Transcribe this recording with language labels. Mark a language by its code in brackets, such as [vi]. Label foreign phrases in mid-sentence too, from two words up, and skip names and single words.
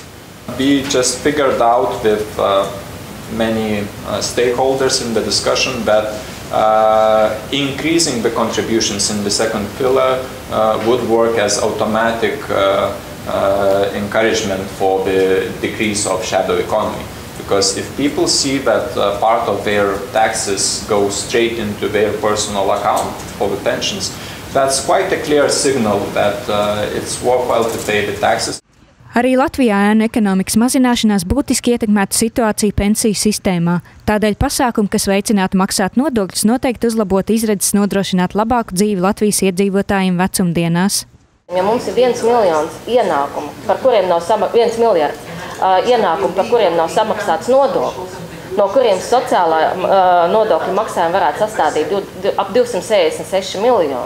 [en] We just figured out with many stakeholders in the discussion that increasing the contributions in the second pillar would work as automatic encouragement for the decrease of shadow economy. Because if people see that part of their taxes go straight into their personal account for the pensions, that's quite a clear signal that it's worthwhile to pay the taxes. [lv] Arī Latvijā ēnu ekonomikas mazināšanās būtiski ietekmētu situāciju pensiju sistēmā. Tādēļ pasākumi, kas veicinātu maksāt nodokļus, noteikti uzlabotu izredzes nodrošināt labāku dzīvi Latvijas iedzīvotājiem vecumdienās. Ja mums ir 1 miljons ienākumu, par kuriem nav 1 miljards ienākumu, par kuriem nav samaksāts nodoklis, no kuriem sociālā nodokļu maksājuma varētu sastādīt ap 266 miljoni.